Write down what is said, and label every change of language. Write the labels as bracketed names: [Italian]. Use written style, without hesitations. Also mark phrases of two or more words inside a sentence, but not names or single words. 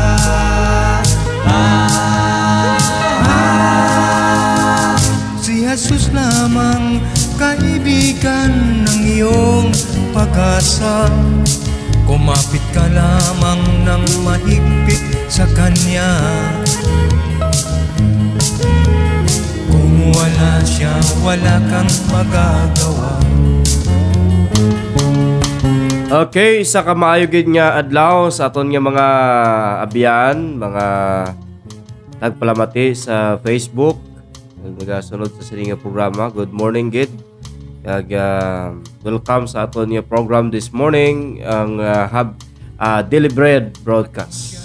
[Filipino] Si Jesus lamang kaibigan ng iyong pag-asa. Kumapit ka lamang ng mahigpit sa Kanya. Kung wala siya, wala kang magagawa. Okay, [Hiligaynon] isa ka maayogid nga adlaw sa aton nga mga abiyan, mga tagpalamati sa Facebook. Nagasunod sa sining nga programa. [English] Good morning, gid. [Hiligaynon] Kag welcome sa aton nga program [English] this morning, [Hiligaynon] ang Daily Bread broadcast.